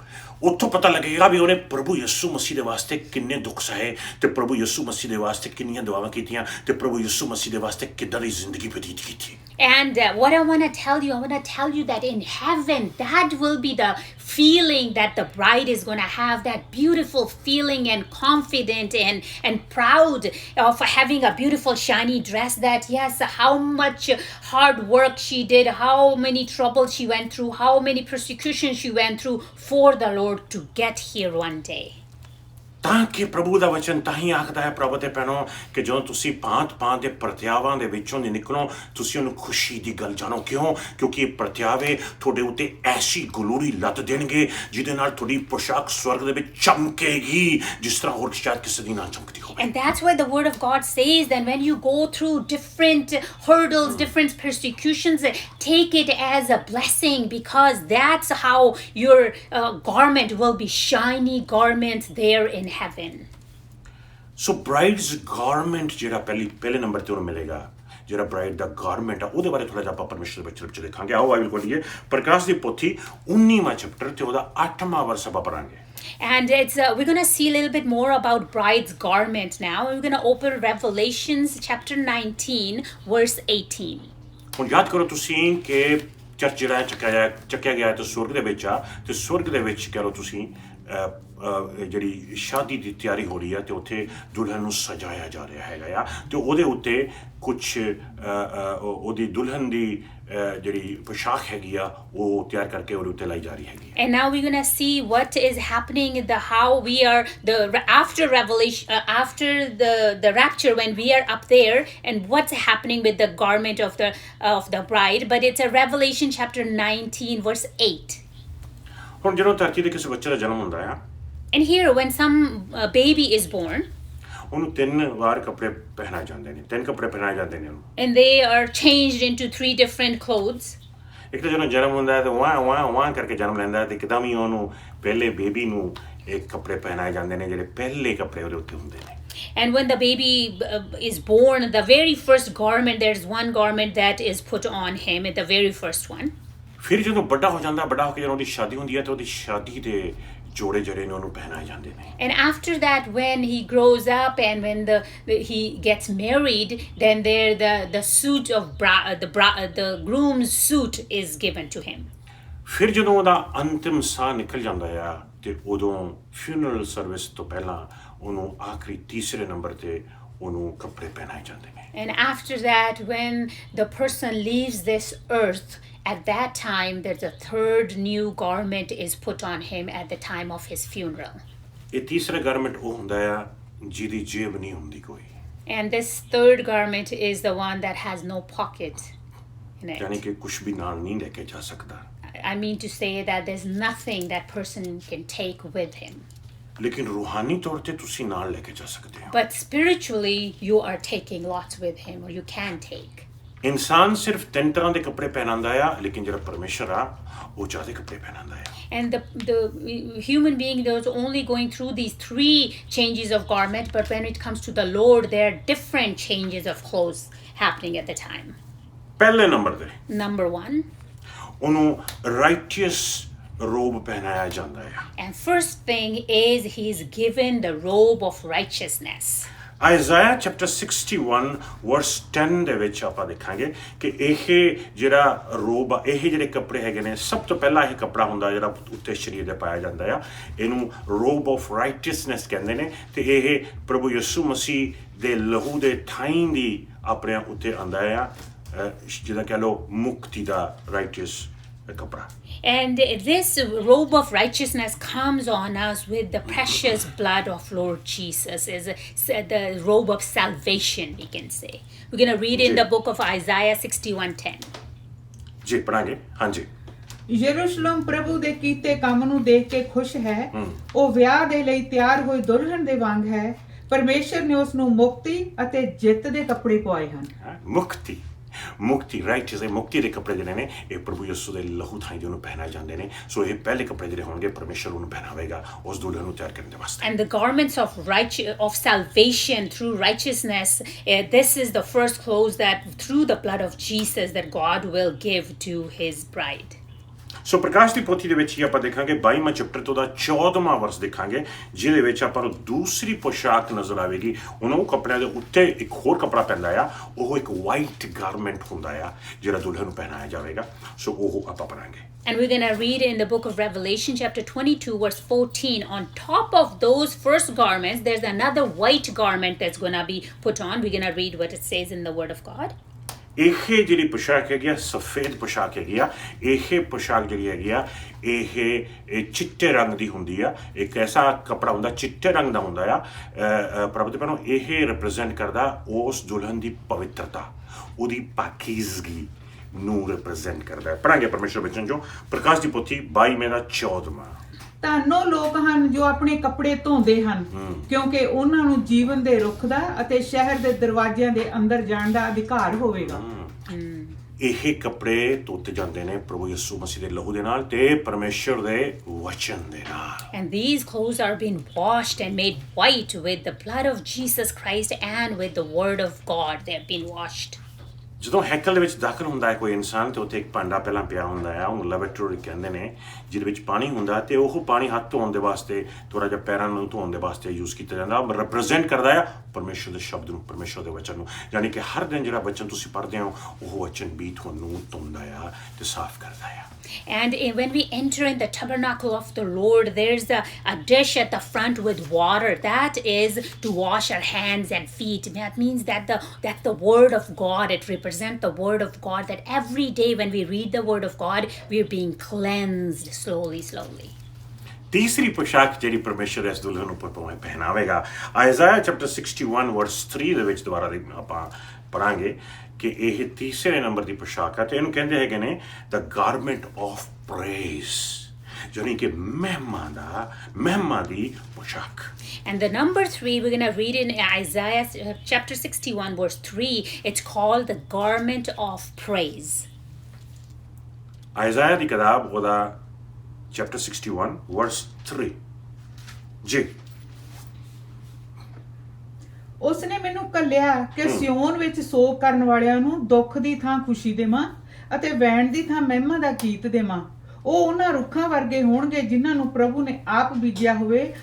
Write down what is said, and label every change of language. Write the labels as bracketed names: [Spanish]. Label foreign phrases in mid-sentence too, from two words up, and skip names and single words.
[Punjabi] ਉੱਥੋਂ ਪਤਾ ਲੱਗੇਗਾ ਵੀ ਉਹਨੇ ਪ੍ਰਭੂ ਯਿਸੂ ਮਸੀਹ ਦੇ ਵਾਸਤੇ ਕਿੰਨੇ ਦੁੱਖ ਸਹੇ ਤੇ ਪ੍ਰਭੂ ਯਿਸੂ ਮਸੀਹ ਦੇ ਵਾਸਤੇ ਕਿੰਨੀਆਂ ਦੁਆਵਾਂ ਕੀਤੀਆਂ ਤੇ ਪ੍ਰਭੂ ਯਿਸੂ ਮਸੀਹ ਦੇ ਵਾਸਤੇ ਕਿੱਦਾਂ ਦੀ ਜ਼ਿੰਦਗੀ ਬਤੀਤ ਕੀਤੀ। [English] And what I want to tell you that in heaven, that will be the feeling that the bride is going to have, that beautiful feeling and confident and proud of having a beautiful shiny dress, that yes, how much hard work she did, how many troubles she went through, how many persecutions she went through for the Lord to get here one day. [Punjabi] ਤਾਂ ਕਿ ਪ੍ਰਭੂ ਦਾ ਵਚਨ ਤਾਂ ਹੀ ਆਖਦਾ ਹੈ ਪ੍ਰਭੂ ਤੇ ਭੈਣੋ ਕਿ ਜਦੋਂ ਤੁਸੀਂ ਭਾਂਤ ਦੇ ਪ੍ਰਤਿਆਵਾਂ ਦੇ ਵਿੱਚੋਂ ਦੀ ਨਿਕਲੋ, ਤੁਸੀਂ ਉਹਨੂੰ ਖੁਸ਼ੀ ਦੀ ਗੱਲ ਜਾਣੋ। ਕਿਉਂ? ਕਿਉਂਕਿ ਇਹ ਪ੍ਰਤਿਆਵੇ ਤੁਹਾਡੇ ਉੱਤੇ ਐਸੀ ਗਲੋਰੀ ਲੱਦ ਦੇਣਗੇ ਜਿਹਦੇ ਨਾਲ ਤੁਹਾਡੀ ਪੋਸ਼ਾਕ ਸਵਰਗ ਦੇ ਵਿੱਚ ਚਮਕੇਗੀ ਜਿਸ ਤਰ੍ਹਾਂ ਹੋਰ ਸ਼ਾਇਦ ਕਿਸੇ ਦੀ ਨਾ ਚਮਕਦੀ ਹੋਵੇ। [English] And that's why the word of God says that when you go through different hurdles, different persecutions, take it as a blessing, because that's how your garment will be shiny garments there in heaven. So bride's garment [Punjabi] ਜਿਹੜਾ ਪਹਿਲੇ ਨੰਬਰ ਤੇ ਉਹਨੂੰ ਮਿਲੇਗਾ, ਜਿਹੜਾ ਬ੍ਰਾਈਡ ਦਾ ਗਾਰਮੈਂਟ ਆ ਉਹਦੇ ਬਾਰੇ ਥੋੜਾ ਜਿਹਾ ਆਪਾਂ ਪਰਮੇਸ਼ਰ ਦੇ ਵਿੱਚ ਦੇਖਾਂਗੇ। ਆਓ ਬਾਈਬਲ ਖੋਲੀਏ ਪ੍ਰਕਾਸ਼ ਦੀ ਪੋਥੀ 19ਵਾਂ ਚੈਪਟਰ ਤੇ ਉਹਦਾ 8ਵਾਂ ਵਰਸ ਆਪਾਂ ਪੜਾਂਗੇ। [English] And we're going to see a little bit more about bride's garment now. We're going to open Revelations chapter 19 verse 18. [Punjabi] ਹੁਣ ਯਾਦ ਕਰੋ ਤੁਸੀਂ ਕਿ ਚਰਚ ਜਿਹੜਾ ਚੱਕਿਆ ਗਿਆ ਤੇ ਸਵਰਗ ਦੇ ਵਿੱਚ ਆ, ਤੇ ਸਵਰਗ ਦੇ ਵਿੱਚ ਕਹਿ ਲਓ ਤੁਸੀਂ ਜਿਹੜੀ ਸ਼ਾਦੀ ਦੀ ਤਿਆਰੀ ਹੋ ਰਹੀ ਹੈ ਤੇ ਉੱਥੇ ਦੁਲਹਨ ਨੂੰ ਸਜਾਇਆ ਜਾ ਰਿਹਾ ਹੈਗਾ ਆ, ਤੇ ਉਹਦੇ ਉੱਤੇ ਕੁਛ ਉਹਦੀ ਦੁਲਹਨ ਦੀ ਜਿਹੜੀ ਪੋਸ਼ਾਕ ਹੈਗੀ ਆ ਉਹ ਤਿਆਰ ਕਰਕੇ ਉਹਦੇ ਉੱਤੇ ਲਾਈ ਜਾ ਰਹੀ ਹੈਗੀ। [English] And now we're going to see what is happening, how we are after Revelation, after the rapture, when we are up there, and what's happening with the garment of the bride. But it's a Revelation chapter 19 verse 8. [Punjabi] ਹੁਣ ਜਦੋਂ ਧਰਤੀ ਦੇ ਕਿਸੇ ਬੱਚੇ ਦਾ ਜਨਮ ਹੁੰਦਾ ਆ, [English] and here when some baby is born, [Punjabi] ਉਹਨੂੰ 3 ਵਾਰ ਕੱਪੜੇ ਪਹਿਨਾਏ ਜਾਂਦੇ ਨੇ, 3 ਕੱਪੜੇ ਪਹਿਨਾਏ ਜਾਂਦੇ ਨੇ ਉਹਨੂੰ, [English] and they are changed into 3 different clothes. [Punjabi] ਇੱਕ ਤਾਂ ਜਦੋਂ ਜਨਮ ਹੁੰਦਾ ਹੈ ਤਾਂ ਵਾਹ ਕਰਕੇ ਜਨਮ ਲੈਂਦਾ ਹੈ ਤੇ ਇੱਕਦਮ ਹੀ ਉਹਨੂੰ ਪਹਿਲੇ ਬੇਬੀ ਨੂੰ ਇੱਕ ਕੱਪੜੇ ਪਹਿਨਾਏ ਜਾਂਦੇ ਨੇ ਜਿਹੜੇ ਪਹਿਲੇ ਕੱਪੜੇ ਉਹਦੇ ਉੱਤੇ ਹੁੰਦੇ ਨੇ। [English] And when the baby is born, the very first garment, there's one garment that is put on him, the very first one. [Punjabi] ਫਿਰ ਜਦੋਂ ਵੱਡਾ ਹੋ ਜਾਂਦਾ, ਵੱਡਾ ਹੋ ਕੇ ਜਦੋਂ ਉਹਦੀ ਸ਼ਾਦੀ ਹੁੰਦੀ ਹੈ ਤਾਂ ਉਹਦੀ ਸ਼ਾਦੀ ਦੇ ਜੋੜੇ ਜਿਹੜੇ ਨੇ ਉਹਨੂੰ ਪਹਿਨਾਏ ਜਾਂਦੇ ਨੇ। [English] And after that, when he grows up and when he gets married, then the suit of the groom's suit is given to him. [Punjabi] ਫਿਰ ਜਦੋਂ ਉਹਦਾ ਅੰਤਿਮ ਸਾਹ ਨਿਕਲ ਜਾਂਦਾ ਆ ਤੇ ਉਦੋਂ [English] funeral service [Punjabi] ਤੋਂ ਪਹਿਲਾਂ ਉਹਨੂੰ ਆਖਰੀ ਤੀਸਰੇ ਨੰਬਰ ਤੇ ਉਹਨੂੰ ਕੱਪੜੇ ਪਹਿਨਾਏ ਜਾਂਦੇ ਨੇ। [English] And after that, when the person leaves this earth, at that time, there's a third new garment is put on him at the time of his funeral. [Punjabi] ਇਹ ਤੀਸਰਾ ਗਾਰਮੈਂਟ ਉਹ ਹੁੰਦਾ ਆ ਜਿਹਦੀ ਜੇਬ ਨਹੀਂ ਹੁੰਦੀ ਕੋਈ। [English] And this third garment is the one that has no pocket in it. [Punjabi] ਯਾਨੀ ਕਿ ਕੁਝ ਵੀ ਨਾਲ ਨਹੀਂ ਲੈ ਕੇ ਜਾ ਸਕਦਾ। [English] I mean to say that there's nothing that person can take with him. [Punjabi] ਲੇਕਿਨ ਰੂਹਾਨੀ ਤੌਰ ਤੇ ਤੁਸੀਂ ਨਾਲ ਲੈ ਕੇ ਜਾ ਸਕਦੇ ਹੋ। [English] But spiritually, you are taking lots with him, or you can take. [Punjabi] ਇਨਸਾਨ ਸਿਰਫ 3 ਤਰ੍ਹਾਂ ਦੇ ਕੱਪੜੇ ਪਹਿਨਾਉਂਦਾ ਆ, ਲੇਕਿਨ ਜਿਹੜਾ ਪਰਮੇਸ਼ਰ ਆ ਉਹ ਜ਼ਿਆਦਾ ਕੱਪੜੇ ਪਹਿਨਾਉਂਦਾ ਆ। [English] And the human being is only going through these 3 changes of garment, but when it comes to the Lord, there are different changes of clothes happening at the time. [Punjabi] ਪਹਿਲੇ ਨੰਬਰ ਤੇ [English] Number 1, [Punjabi] ਉਹਨੂੰ [English] righteous robe [Punjabi] ਪਹਿਨਾਇਆ ਜਾਂਦਾ ਆ। [English] and first thing is he's given the robe of righteousness. [Punjabi] ਆਇਜ਼ਾਇਆ [English] chapter 61 verse 10 [Punjabi] ਦੇ ਵਿੱਚ ਆਪਾਂ ਦੇਖਾਂਗੇ ਕਿ ਇਹ ਜਿਹੜਾ ਰੋਬ ਆ, ਇਹ ਜਿਹੜੇ ਕੱਪੜੇ ਹੈਗੇ ਨੇ, ਸਭ ਤੋਂ ਪਹਿਲਾਂ ਇਹ ਕੱਪੜਾ ਹੁੰਦਾ ਜਿਹੜਾ ਉੱਤੇ ਸਰੀਰ ਦੇ ਪਾਇਆ ਜਾਂਦਾ ਆ, ਇਹਨੂੰ [English] robe of righteousness [Punjabi] ਕਹਿੰਦੇ ਨੇ। ਤੇ ਇਹ ਪ੍ਰਭੂ ਯਿਸੂ ਮਸੀਹ ਦੇ ਲਹੂ ਦੇ ਥਾਈਂ ਦੀ ਆਪਣੇ ਉੱਤੇ ਆਉਂਦਾ ਆ, ਜਿਹਦਾ ਕਹਿ ਲਓ ਮੁਕਤੀ ਦਾ ਰਾਈਟੀਅਸ ਕੱਪੜਾ। [English] And this robe of righteousness comes on us with the precious blood of Lord Jesus, is the robe of salvation, we can say. We're going to read in the book of Isaiah 61:10. [Punjabi] ਜੀ ਪੜਾਂਗੇ। ਹਾਂਜੀ। ਯਰੂਸ਼ਲਮ ਪ੍ਰਭੂ ਦੇ ਕੀਤੇ ਕੰਮ ਨੂੰ ਦੇਖ ਕੇ ਖੁਸ਼ ਹੈ। ਉਹ ਵਿਆਹ ਦੇ ਲਈ ਤਿਆਰ ਹੋਈ ਦੁਲਹਨ ਦੇ ਵਾਂਗ ਹੈ। ਪਰਮੇਸ਼ਰ ਨੇ ਉਸ ਨੂੰ ਮੁਕਤੀ ਅਤੇ ਜਿੱਤ ਦੇ ਕੱਪੜੇ ਪਵਾਏ ਹਨ। ਮੁਕਤੀ ਰਾਈਟਸ ਇਹ ਮੁਕਤੀ ਦੇ ਕੱਪੜੇ ਜਿਹੜੇ ਨੇ ਇਹ ਪ੍ਰਭੂ ਯਿਸੂ ਦੇ ਲਹੂ ਥਾਈਂ ਉਹਨੂੰ ਪਹਿਨਾਏ ਜਾਂਦੇ ਨੇ। ਸੋ ਇਹ ਪਹਿਲੇ ਕੱਪੜੇ ਜਿਹੜੇ ਹੋਣਗੇ ਪਰਮੇਸ਼ਰ ਉਹਨੂੰ ਪਹਿਨਾਵੇਗਾ ਉਸ ਦੁਲਹਨ ਨੂੰ ਤਿਆਰ ਕਰਨ ਦੇ ਵਾਸਤੇ। [English] And the garments of salvation through righteousness, this is the first clothes that through the blood of Jesus that God will give to his bride. [Punjabi] ਸੋ ਪ੍ਰਕਾਸ਼ ਦੀ ਪੋਥੀ ਦੇ ਵਿੱਚ ਹੀ ਆਪਾਂ ਦੇਖਾਂਗੇ 22ਵਾਂ ਚੈਪਟਰ ਤੋਂ ਦਾ 14ਵਾਂ ਵਰਸ ਦੇਖਾਂਗੇ, ਜਿਹਦੇ ਵਿੱਚ ਆਪਾਂ ਨੂੰ ਦੂਸਰੀ ਪੋਸ਼ਾਕ ਨਜ਼ਰ ਆਵੇਗੀ। ਉਹਨਾਂ ਕੱਪੜਿਆਂ ਦੇ ਉੱਤੇ ਇੱਕ ਹੋਰ ਕੱਪੜਾ ਪੈਂਦਾ ਆ, ਉਹ ਇੱਕ [English] white garment [Punjabi] ਹੁੰਦਾ ਆ ਜਿਹੜਾ ਦੁਲਹਨ ਨੂੰ ਪਹਿਨਾਇਆ ਜਾਵੇਗਾ। ਸੋ ਉਹ ਆਪਾਂ ਪੜਾਂਗੇ। [English] And we're going to read in the book of Revelation chapter 22 verse 14. On top of those first garments, there's another white garment that's going to be put on. We're going to read what it says in the word of God. [Punjabi] ਇਹ ਜਿਹੜੀ ਪੋਸ਼ਾਕ ਹੈਗੀ ਆ ਸਫੇਦ ਪੋਸ਼ਾਕ ਹੈਗੀ ਆ। ਇਹ ਪੋਸ਼ਾਕ ਜਿਹੜੀ ਹੈਗੀ ਆ ਇਹ ਚਿੱਟੇ ਰੰਗ ਦੀ ਹੁੰਦੀ ਆ। ਇੱਕ ਐਸਾ ਕੱਪੜਾ ਹੁੰਦਾ ਚਿੱਟੇ ਰੰਗ ਦਾ ਹੁੰਦਾ ਆ। ਪ੍ਰਭੂ ਦੇ ਪਹਿਲੋਂ ਇਹ ਰਿਪਰੈਜ਼ੈਂਟ ਕਰਦਾ ਉਸ ਦੁਲਹਨ ਦੀ ਪਵਿੱਤਰਤਾ, ਉਹਦੀ ਪਾਕੀਜ਼ਗੀ ਨੂੰ ਰਿਪਰੈਜ਼ੈਂਟ ਕਰਦਾ ਹੈ। ਪੜਾਂਗੇ ਪਰਮੇਸ਼ਰ ਵਚਨ ਜੋ ਪ੍ਰਕਾਸ਼ ਦੀ ਪੋਥੀ 22 ਦਾ 14ਵਾਂ। ਧੰਨੋ ਲੋਕ ਹਨ ਜੋ ਆਪਣੇ ਕੱਪੜੇ ਧੋਂਦੇ ਹਨ, ਕਿਉਂਕਿ ਉਹਨਾਂ ਨੂੰ ਜੀਵਨ ਦੇ ਰੁੱਖ ਦਾ ਅਤੇ ਸ਼ਹਿਰ ਦੇ ਦਰਵਾਜ਼ਿਆਂ ਦੇ ਅੰਦਰ ਜਾਣ ਦਾ ਅਧਿਕਾਰ ਹੋਵੇਗਾ। ਇਹ ਕੱਪੜੇ ਧੋਤੇ ਜਾਂਦੇ ਨੇ ਪ੍ਰਭੂ ਯਿਸੂ ਮਸੀਹ ਦੇ ਲਹੂ ਦੇ ਨਾਲ ਤੇ ਪਰਮੇਸ਼ਰ ਦੇ ਵਚਨ ਦੇ ਨਾਲ। [English] And these clothes are being washed and made white with the blood of Jesus Christ and with the word of God. They have been washed. [Punjabi] ਜਦੋਂ ਹੈਕਲ ਦੇ ਵਿੱਚ ਦਾਖਲ ਹੁੰਦਾ ਹੈ ਕੋਈ ਇਨਸਾਨ ਤੇ ਉੱਥੇ ਇੱਕ ਭਾਂਡਾ ਪਹਿਲਾਂ ਪਿਆ ਹੁੰਦਾ ਹੈ, ਉਹਨੂੰ ਲੈਬੋਰੇਟਰੀ ਕਹਿੰਦੇ ਨੇ, ਜਿਹਦੇ ਵਿੱਚ ਪਾਣੀ ਹੁੰਦਾ ਤੇ ਉਹ ਪਾਣੀ ਹੱਥ ਧੋਣ ਦੇ ਵਾਸਤੇ, ਥੋੜਾ ਜਿਹਾ ਪੈਰਾਂ ਨੂੰ ਧੋਣ ਦੇ ਵਾਸਤੇ ਯੂਜ਼ ਕੀਤਾ ਜਾਂਦਾ। ਰਿਪਰੈਜ਼ੈਂਟ ਕਰਦਾ ਆ ਪਰਮੇਸ਼ਰ ਦੇ ਸ਼ਬਦ ਨੂੰ, ਪਰਮੇਸ਼ਰ ਦੇ ਵਚਨ ਨੂੰ। ਯਾਨੀ ਕਿ ਹਰ ਦਿਨ ਜਿਹੜਾ ਵਚਨ ਤੁਸੀਂ ਪੜ੍ਹਦੇ ਹੋ ਉਹ ਵਚਨ ਵੀ ਤੁਹਾਨੂੰ ਧੋਂਦਾ ਆ ਤੇ ਸਾਫ਼ ਕਰਦਾ ਆ। [English] And when we enter in the tabernacle of the Lord, there's a dish at the front with water. That is to wash our hands and feet. That means that the word of God, it represents the word of God, that every day when we read the word of God, we're being cleansed slowly. [Punjabi] ਤੀਸਰੀ ਪੋਸ਼ਾਕ ਜਿਹੜੀ ਪਰਮੇਸ਼ਰ ਇਸ ਦੁਲਹਨ ਨੂੰ ਪਹਿਨਾਵੇਗਾ, ਆਇਜ਼ਾਇਆ [English] chapter 61 verse 3 [Punjabi] ਦੇ ਵਿੱਚ ਦੁਬਾਰਾ ਆਪਾਂ ਪੜਾਂਗੇ ਕਿ ਇਹ ਤੀਸਰੇ ਨੰਬਰ ਦੀ ਪੋਸ਼ਾਕ ਹੈ ਤੇ ਇਹਨੂੰ ਕਹਿੰਦੇ ਹੈਗੇ ਨੇ [English] the garment of praise, [Punjabi] ਯਾਨੀ ਕਿ ਮਹਿਮਾ ਦੀ ਪੋਸ਼ਾਕ। [English] And the number 3, we're going to read in Isaiah chapter 61 verse 3. It's called the garment of praise. [Punjabi] ਆਇਜ਼ਾਇਆ ਦੀ ਕਿਤਾਬ ਉਹਦਾ [English] chapter 61 verse 3 [Punjabi] ਜੀ। ਉਸਨੇ ਮੈਨੂੰ ਕੱਲਿਆ ਕਿ ਸਿਓਨ ਵਿੱਚ ਸੋਗ ਕਰਨ ਵਾਲਿਆਂ ਨੂੰ ਦੁੱਖ ਦੀ ਥਾਂ ਖੁਸ਼ੀ ਦੇਵਾਂ ਅਤੇ ਵੈਣ ਦੀ ਥਾਂ ਮਹਿਮਾ ਦਾ ਗੀਤ ਦੇਵਾਂ। ਉਹ ਉਹਨਾਂ ਰੁੱਖਾਂ ਵਰਗੇ ਹੋਣਗੇ ਜਿਨ੍ਹਾਂ ਨੂੰ ਪ੍ਰਭੂ ਨੇ ਆਪ ਬੀਜਿਆ ਹੋਵੇ।